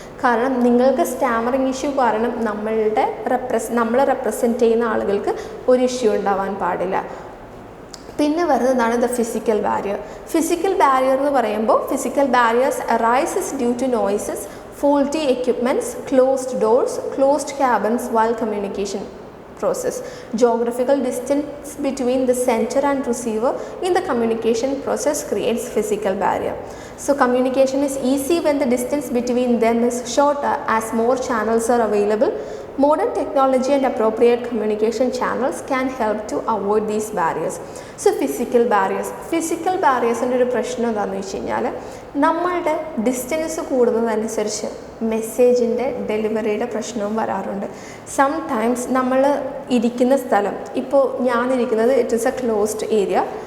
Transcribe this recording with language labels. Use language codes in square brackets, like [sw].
[ml] കാരണം നിങ്ങൾക്ക് stammering issue കാരണം നമ്മളെ റെപ്രസെൻറ്റ് ചെയ്യുന്ന ആളുകൾക്ക് ഒരു ഇഷ്യൂ ഉണ്ടാവാൻ പാടില്ല. പിന്നെ വരുന്നതാണ് [en] The physical barrier. Physical barrier [ml] എന്ന് പറയുമ്പോൾ [en] Physical barriers arises due to noises, faulty equipments, closed doors, closed cabins while communication process. Geographical distance between the sender and receiver in the communication process creates physical barrier. So communication is easy when the distance between them is shorter as more channels are available. Modern technology and appropriate communication channels can help to avoid these barriers. [ml] So physical barriersൻ്റെ ഒരു പ്രശ്നം എന്താണെന്ന് വെച്ച് കഴിഞ്ഞാൽ നമ്മളുടെ distance കൂടുന്നതനുസരിച്ച് മെസ്സേജിൻ്റെ ഡെലിവറിയുടെ പ്രശ്നവും വരാറുണ്ട്. Sometimes നമ്മൾ ഇരിക്കുന്ന സ്ഥലം, ഇപ്പോൾ ഞാനിരിക്കുന്നത് [en] It is a closed area.